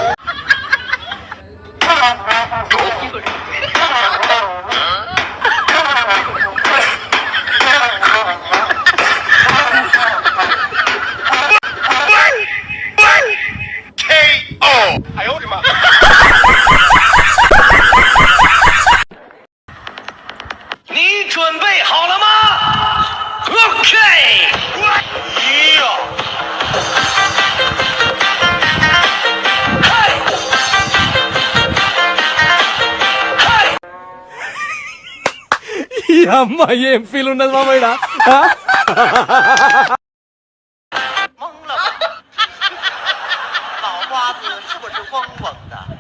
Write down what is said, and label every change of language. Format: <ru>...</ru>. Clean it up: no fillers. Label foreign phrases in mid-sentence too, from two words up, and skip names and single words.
<zh>哎呦我的妈！你准备好了吗 ？OK。哎呀！</zh> <te>ఈ అమ్మాయి ఏం ఫీల్ ఉన్నది మామయ్య</te> <zh>懵了吧？脑瓜子是不是嗡嗡的？</zh>